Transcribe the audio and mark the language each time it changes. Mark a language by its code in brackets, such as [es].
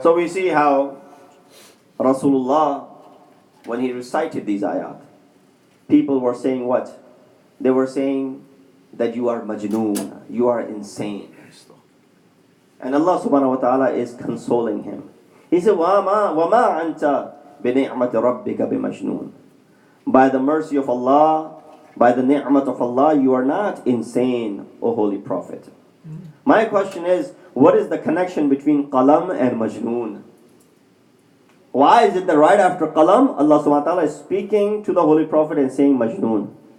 [en] So we see how Rasulullah, when he recited these ayat, people were saying what? They were saying that you are majnoon, you are insane. And Allah subhanahu wa ta'ala is consoling him. He said, [ar] وَمَا أَنْتَ بِنِعْمَةِ رَبِّكَ بِمَجْنُونَ. [en] By the mercy of Allah, by the ni'mat of Allah, you are not insane, O Holy Prophet. My question is, what is the connection between qalam and majnoon? Why is it that right after qalam, Allah subhanahu wa ta'ala is speaking to the Holy Prophet and saying majnoon?